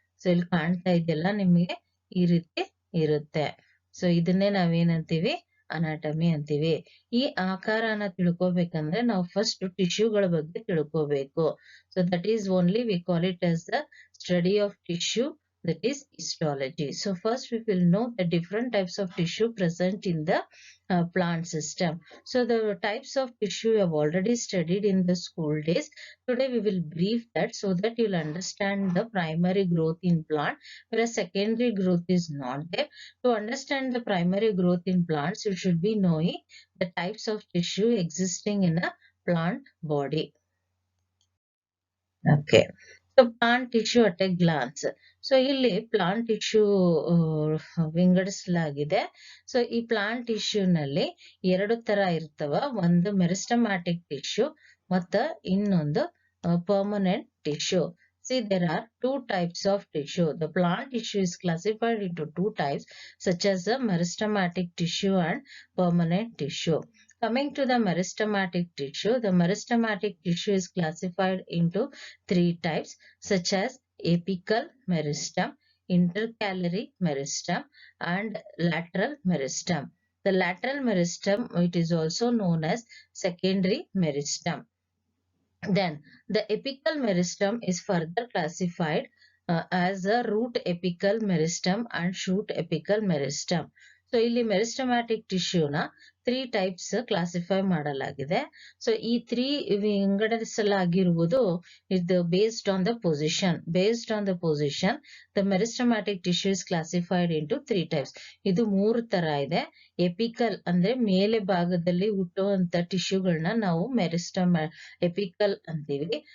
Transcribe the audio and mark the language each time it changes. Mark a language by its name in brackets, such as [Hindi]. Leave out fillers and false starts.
[Kannada] So ಇಲ್ಲಿ ಕಾಣ್ತಾ ಇದೆಯಲ್ಲ ನಿಮಗೆ, ಈ ರೀತಿ ಇರುತ್ತೆ. ಸೊ ಇದನ್ನೇ ನಾವೇನಂತೀವಿ ಅನಾಟಮಿ ಅಂತೀವಿ. ಈ ಆಕಾರನ ತಿಳ್ಕೊಬೇಕಂದ್ರೆ ನಾವು ಫಸ್ಟ್ ಟಿಶ್ಯೂಗಳ ಬಗ್ಗೆ ತಿಳ್ಕೋಬೇಕು. So that is only we call it as the study of tissue, [English] that is histology. So first we will know the different types of tissue present in the plant system. So the types of tissue you have already studied in the school days. Today we will brief that so that you will understand the primary growth in plant, whereas secondary growth is not there. To understand the primary growth in plants, you should be knowing the types of tissue existing in a plant body. [Kannada] Okay. [English] So plant tissue at a glance. [Kannada] So ಇಲ್ಲಿ plant tissue ವಿಂಗಡಿಸಲಾಗಿದೆ. So ಈ plant tissue ನಲ್ಲಿ ಎರಡು ತರ ಇರ್ತವ. ಒಂದು meristematic tissue ಮತ್ತ ಇನ್ನೊಂದು permanent tissue. [English] See, there are two types of tissue. The plant tissue is classified into two types, such as the meristematic tissue and permanent tissue. Coming to the meristematic tissue, the meristematic tissue is classified into three types, such as apical meristem, intercalary meristem, and lateral meristem. The lateral meristem, it is also known as secondary meristem. Then the apical meristem is further classified as a root apical meristem and shoot apical meristem. [Kannada] So ಇಲ್ಲಿ meristematic ಟಿಶ್ಯೂನ 3 types classify ಮಾಡಲಾಗಿದೆ. So ಈ 3 ವಿಂಗಡಿಸಲಾಗಿರುವುದು ಇದು [English] Based on the position. Based on the position the meristematic tissue is classified into 3 types. [Kannada] ಇದು 3 ತರ ಇದೆ. Apical ಅಂದ್ರೆ ಮೇಲೆ ಭಾಗದಲ್ಲಿ ಹುಟ್ಟುವಂತ ಟಿಶ್ಯೂಗಳನ್ನ ನಾವು ಎಪಿಕಲ್ ಅಂತೀವಿ.